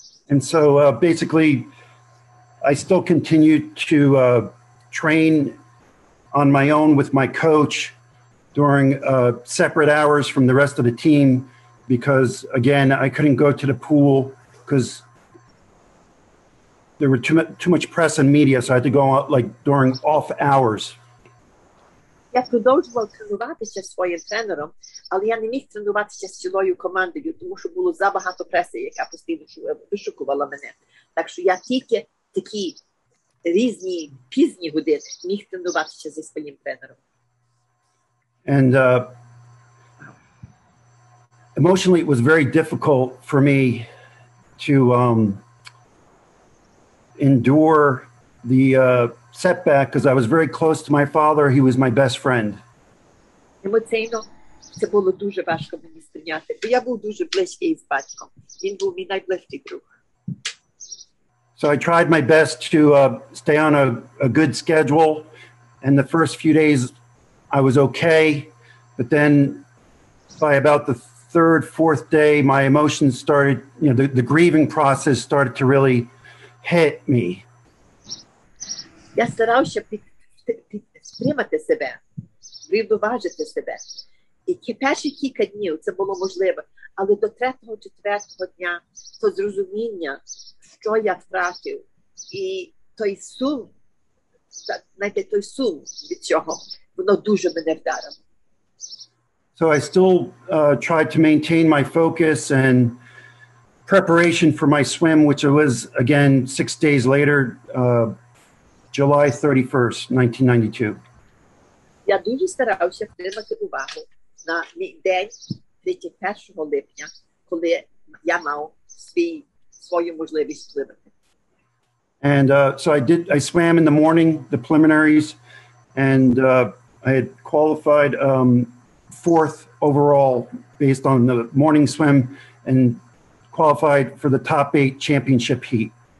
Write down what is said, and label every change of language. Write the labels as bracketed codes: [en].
[en] And so basically, I still continued to train on my own with my coach during separate hours from the rest of the team, because again, I couldn't go to the pool because there were too much press and media, so I had to go out like during off hours. [uk] Я продовжував тренуватися зі своїм тренером, але я не міг тренуватися з цілою командою, тому що було забагато преси, яка постійно вишукувала мене. Так що я тільки такі різні пізні години міг тренуватися зі своїм тренером. [en] And emotionally, it was very difficult for me to endure the setback because I was very close to my father. He was my best friend. [uk] Емоційно це було дуже важко мені сприйняти, бо я був дуже близький з батьком. Він був мій найближчий друг. [en] So I tried my best to stay on a good schedule. And the first few days I was okay. But then by about the third, fourth day, my emotions started, the grieving process started to really hit me. [uk] Я старався підтримати себе, врівноважити себе. І перші кілька днів це було можливо, але до 3-4 дня то зрозуміння, що я втратив, і той сум, знаєте, той сум від цього, воно дуже мене вдарило. [en] So I still tried to maintain my focus and preparation for my swim, which was, again, 6 days later, July 31st, 1992. [uk] Я дуже старався втримати увагу на мій день 31 липня, коли я мав свою можливість пливати. [en] And so I swam in the morning, the preliminaries, and I had qualified fourth overall based on the morning swim and qualified for the top 8 championship heat.